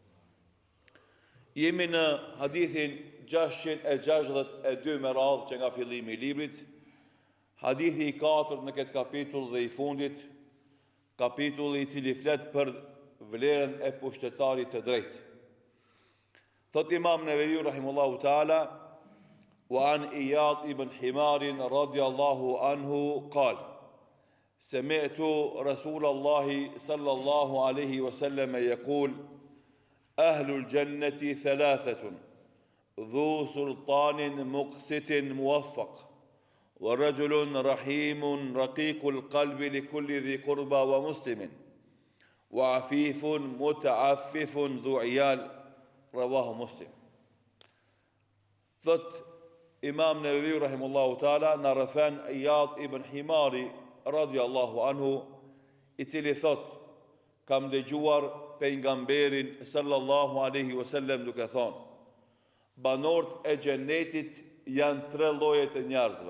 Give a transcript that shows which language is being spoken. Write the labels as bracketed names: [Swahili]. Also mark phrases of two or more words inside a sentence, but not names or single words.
[Albanian] Jemi në hadithin 662 me radhë që nga fillimi i librit, hadithi i 4 në këtë kapitull dhe i fundit, kapitulli i cili flet për vlerën e pushtetarit të drejtë. Thot Imam Nevevi [Arabic] رحمه الله تعالى, وعن عياض بن حمار رضي الله عنه قال سمعت رسول الله صلى الله عليه وسلم يقول أهل الجنة ثلاثة ذو سلطان مقسط موفق ورجل رحيم رقيق القلب لكل ذي قربى ومسلم وعفيف متعفف ذو عيال رواه مسلم. [Albanian] Thot Imam Nevevi [Arabic] رحمه الله تعالى [Albanian] na rëfen Iyad ibn Himari [Arabic] رضي الله عنه, [Albanian] i cili thot kam dëgjuar pejgamberin [Arabic] صلى الله عليه وسلم [Albanian] duke thonë: banorët e xhenetit janë 3 lloje të njerëzve.